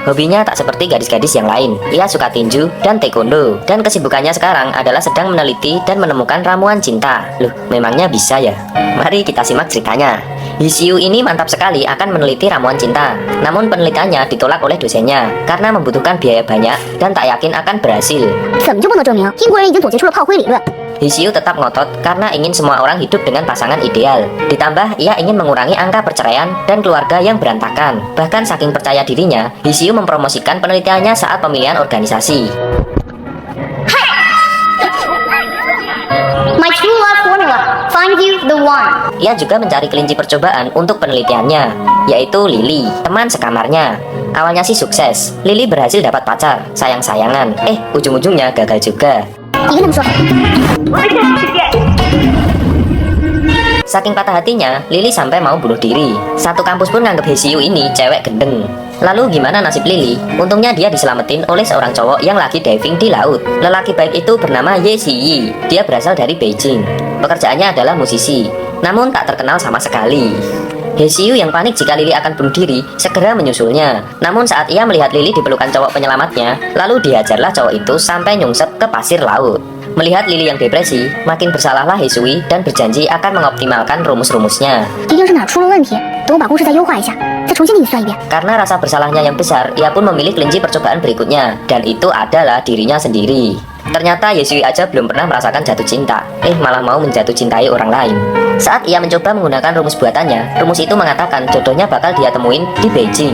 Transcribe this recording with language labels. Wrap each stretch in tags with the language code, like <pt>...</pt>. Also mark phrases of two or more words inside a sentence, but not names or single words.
<id>Hobinya tak seperti gadis-gadis yang lain. Ia suka tinju dan taekwondo. Dan kesibukannya sekarang adalah sedang meneliti dan menemukan ramuan cinta. Loh, memangnya bisa ya? Mari kita simak ceritanya. Hsiu ini mantap sekali akan meneliti ramuan cinta. Namun penelitiannya ditolak oleh dosennya karena membutuhkan biaya banyak dan tak yakin akan berhasil.</id> <zh>怎么就不能证明英国人已经总结出了炮灰理论？</zh> <id>Hsiu tetap ngotot karena ingin semua orang hidup dengan pasangan ideal. Ditambah, ia ingin mengurangi angka perceraian dan keluarga yang berantakan. Bahkan saking percaya dirinya, Hsiu mempromosikan penelitiannya saat pemilihan organisasi.</id> <en>My true love formula. Find you the one.</en> <id>Ia juga mencari kelinci percobaan untuk penelitiannya, yaitu Lily, teman sekamarnya. Awalnya sih sukses, Lily berhasil dapat pacar, sayang-sayangan. Ujung-ujungnya gagal juga.</id> <zh>你跟他们说。</zh> <id>Saking patah hatinya, Lily sampai mau bunuh diri. Satu kampus pun nganggep Hsiu ini cewek gendeng. Lalu gimana nasib Lily? Untungnya dia diselamatin oleh seorang cowok yang lagi diving di laut. Lelaki baik itu bernama Ye Ziyi. Dia berasal dari Beijing. Pekerjaannya adalah musisi, namun tak terkenal sama sekali. Hsiu yang panik jika Lily akan bunuh diri, segera menyusulnya. Namun saat ia melihat Lily dipelukan cowok penyelamatnya, lalu dihajarlah cowok itu sampai nyungsep ke pasir laut. Melihat Lily yang depresi, makin bersalahlah Hsiu dan berjanji akan mengoptimalkan rumus-rumusnya.</id> <zh>一定是哪儿出了问题，等我把故事再优化一下，再重新给你算一遍。</zh> <id>Karena rasa bersalahnya yang besar, ia pun memilih kelinci percobaan berikutnya, dan itu adalah dirinya sendiri. Ternyata Hsiu aja belum pernah merasakan jatuh cinta, malah mau menjatuh cintai orang lain. Saat ia mencoba menggunakan rumus buatannya, rumus itu mengatakan jodohnya bakal dia temuin di Beijing.</id>